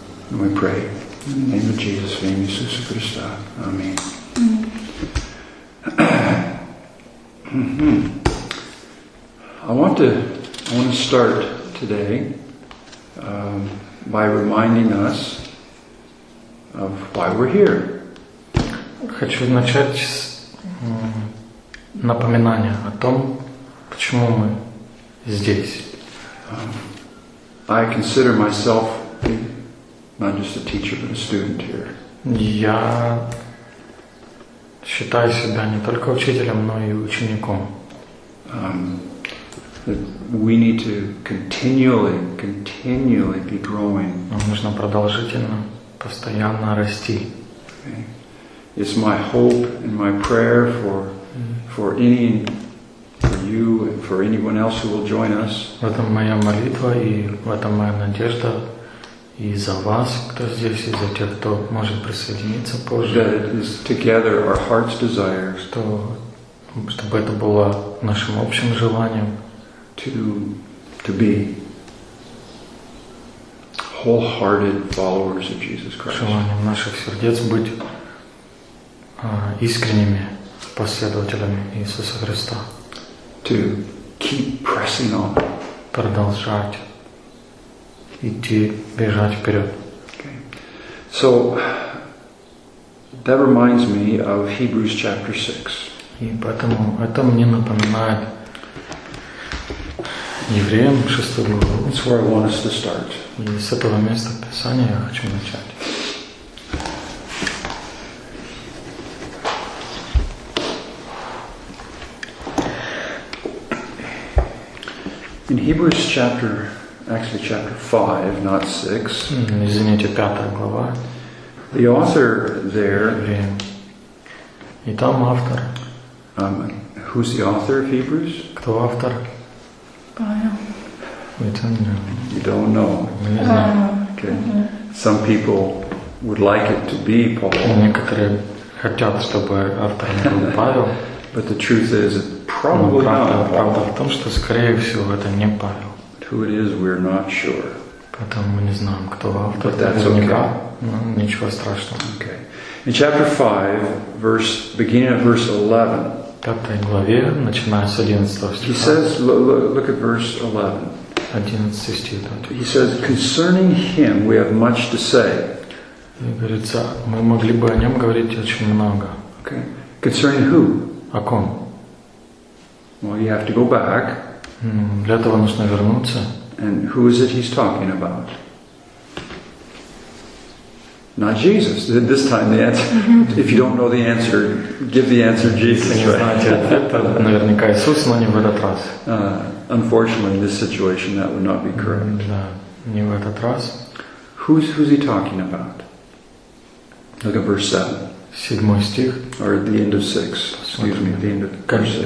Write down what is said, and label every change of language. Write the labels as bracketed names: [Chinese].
[English] And we pray in the name of Jesus, Vini Susa Christa. Amen. I want to start today by reminding us of why we're here. [Russian] Хочу начать с напоминания о том, почему мы здесь. [English] I consider myself not just a teacher, but a student here. [Russian] Я считаю себя не только учителем, но и учеником. [English] We need to continually be growing. [Russian] Нам нужно продолжительно, постоянно расти. [English] Okay. It's my hope and my prayer for you and for anyone else who will join us. [Russian] В этом моя молитва и в этом моя надежда и за вас, кто здесь, и за тех, кто может присоединиться позже. [English] That it is together our heart's desire. [Russian] Чтобы это было нашим общим желанием. [English] To be wholehearted followers of Jesus Christ. [Russian] Желанием наших сердец быть искренними последователями Иисуса Христа. [English] To keep pressing on. [Russian] Продолжать идти, бежать вперед. [English] Okay. So that reminds me of Hebrews chapter 6. [Russian] И поэтому это мне напоминает Евреям 6 главу. [English] That's where I want us to start. [Russian] И с этого места Писания я хочу начать. [English] In Hebrews chapter 5, not 6. [Russian] Извините, 5 глава. [English] The author there. [Russian] Евреям. И там автор. [English] Who's the author of Hebrews? [Russian] Кто автор? [English] You don't know. Okay. Some people would like it to be Paul. [Russian] Некоторые хотят, чтобы автор был Павел. [English] But the truth is, it probably not. [Russian] Правда в том, что скорее всего это не Павел. [English] Who it is, we're not sure. [Russian] Поэтому мы не знаем, кто автор. [English] But that's okay. [Russian] Ну, ничего страшного. [English] Okay. In chapter 5, beginning at verse 11. [Russian] В пятой главе, начиная с 11 стиха. [English] He says, look at verse 11. [Russian] 11 стих. [English] He says, concerning him we have much to say. [Russian] Говорится, мы могли бы о нем говорить очень много. [English] Okay. Concerning who? [Russian] О ком? [English] Well, you have to go back. [Russian] Для этого нужно вернуться. [English] And who is it he's talking about? Not Jesus. This time the answer. If you don't know the answer, give the answer Jesus. [Russian] Не знаете ответа, наверняка Иисус, но не в этот раз. [English] Unfortunately, in this situation, that would not be correct. [Russian] Да, не в этот раз. [English] Who's he talking about? Look at verse 7. [Russian] Седьмой стих. [English] Or at the end of 6. Excuse me. The end of verse 6.